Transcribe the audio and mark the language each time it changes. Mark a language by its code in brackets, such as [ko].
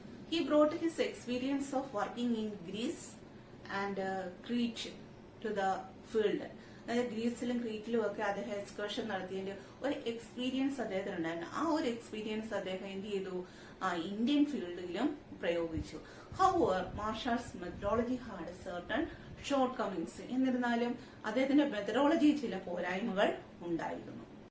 [en] He brought his experience of working in Greece and Crete to the field. [ml] അതായത് ഗ്രീസിലും ക്രീറ്റിലും ഒക്കെ അദ്ദേഹം excursion നടത്തിയതിന്റെ ഒരു എക്സ്പീരിയൻസ് അദ്ദേഹത്തിനുണ്ടായിരുന്നു. ആ ഒരു എക്സ്പീരിയൻസ് അദ്ദേഹം എന്ത് ചെയ്തു? ഇന്ത്യൻ ഫീൽഡിലും പ്രയോഗിച്ചു. [en] However, Marshall's methodology had certain shortcomings. [ml] എന്നിരുന്നാലും അദ്ദേഹത്തിന്റെ മെത്തഡോളജി ചില പോരായ്മകൾ ഉണ്ടായിരുന്നു.